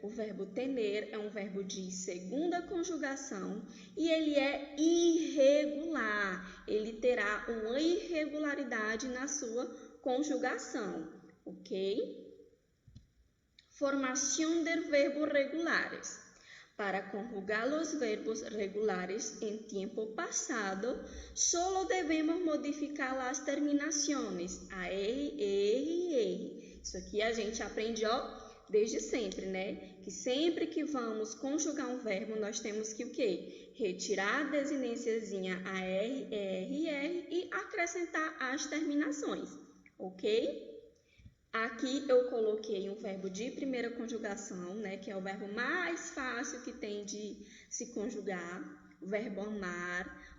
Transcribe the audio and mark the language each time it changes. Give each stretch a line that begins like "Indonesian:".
Portuguese: O verbo tener é um verbo de segunda conjugação e ele é irregular. Ele terá uma irregularidade na sua conjugação, ok? Formação de verbos regulares.
Spanish: Para conjugar los verbos regulares en tiempo pasado, solo debemos modificar las terminaciones a R, ER e R.
Portuguese: Isso aqui a gente aprende, desde sempre, né? Que sempre que vamos conjugar um verbo, nós temos que o quê? Retirar a desinênciazinha a R, ER e R e acrescentar as terminações, ok? Aqui eu coloquei um verbo de primeira conjugação, né, que é o verbo mais fácil que tem de se conjugar, o verbo amar.